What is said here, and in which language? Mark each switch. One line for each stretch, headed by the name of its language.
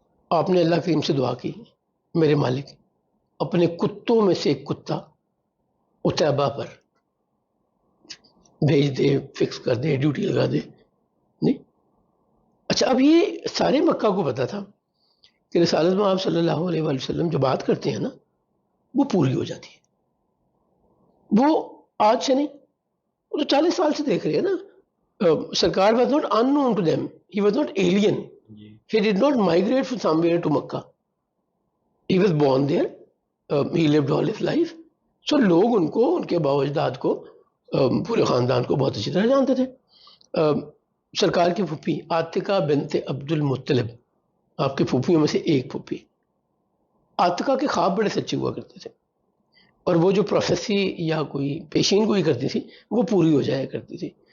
Urdu: آپ نے اللہ کریم سے دعا کی، میرے مالک اپنے کتوں میں سے ایک کتا اتیبہ پر بھیج دے، فکس کر دے، ڈیوٹی لگا دے. نہیں اچھا، اب یہ سارے مکہ کو پتا تھا کہ رسالت مآب صلی اللہ علیہ وسلم جو بات کرتے ہیں نا وہ پوری ہو جاتی ہے. وہ آج سے نہیں، وہ تو 40 سال سے دیکھ رہے ہیں نا.
English: سرکار was not unknown to them, he was not alien, he did not migrate from somewhere to Makkah, he was born there, he lived all his life.
Urdu: So لوگ ان کو، ان کے باو اجداد کو، پورے خاندان کو بہت اچھی طرح جانتے تھے. سرکار کی پھوپھی عاتقہ بنت عبد المطلب، آپ کے پھوپھیوں میں سے ایک پھوپھی. عاتقہ کے خواب بڑے سچے ہوا کرتے تھے، اور وہ جو پروفیسی یا کوئی پیشین گوئی کرتی تھی وہ پوری ہو جایا کرتی تھی.